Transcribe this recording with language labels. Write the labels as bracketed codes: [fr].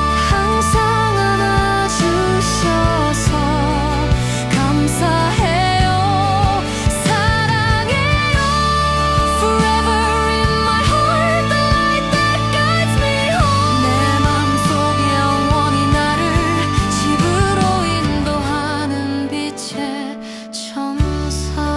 [ko] 항상 안아주셔서 감사해요. 사랑해요. [en] Forever in my heart, the light that guides me home. [ko] 내 맘속 영원히 나를 집으로 인도하는 빛의 천사.